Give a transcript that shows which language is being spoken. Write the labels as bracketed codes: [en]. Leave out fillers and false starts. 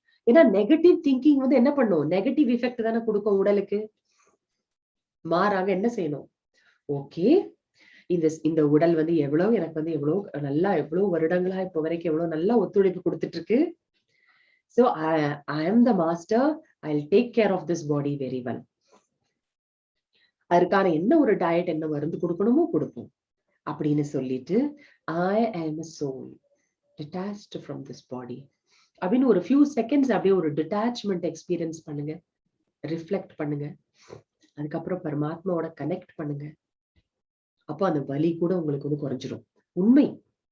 [ta] ஏன்னா negative thinking வந்து என்ன பண்ணும்? நெகட்டிவ் எஃபெக்ட் தானே கொடுக்கும் உடலுக்கு. மாறாக என்ன செய்யணும்? ஓகே, இந்த உடல் வந்து எனக்கு வந்து எவ்வளவு வருடங்களா இப்ப வரைக்கும் எவ்வளவு நல்லா ஒத்துழைப்பு கொடுத்துட்டு இருக்கு. [en] So I am the master. I'll take care of this body very well. [ta] அதுக்கான என்ன ஒரு டயட், என்ன மருந்து கொடுக்கணுமோ கொடுப்போம் அப்படின்னு சொல்லிட்டு [en] I am a soul detached from this body [ta] அப்படின்னு ஒரு few seconds அப்படியே ஒரு டிட்டாச்மெண்ட் எக்ஸ்பீரியன்ஸ் பண்ணுங்க, ரிஃப்ளெக்ட் பண்ணுங்க. அதுக்கப்புறம் பரமாத்மாவோட கனெக்ட் பண்ணுங்க. அப்போ அந்த வலி கூட உங்களுக்கு வந்து குறைஞ்சிரும். உண்மை.